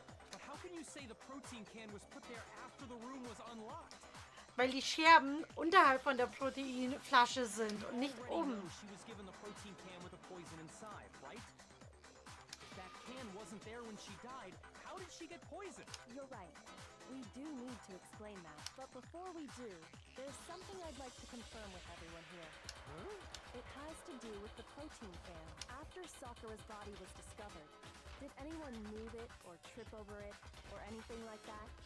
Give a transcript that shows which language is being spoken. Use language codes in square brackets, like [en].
[en] But how can you say the protein can was put there after the room was unlocked? [de] Weil die Scherben unterhalb von der Proteinflasche sind und nicht oben. [en] She was given the protein can with the poison inside, right? If that can wasn't there when she died, how did she get poisoned? You're right. We do need to explain that. But before we do, there's something I'd like to confirm with everyone here. Huh? It has to do with the protein can. After Sakura's body was discovered, did anyone move it or trip over it or anything like that?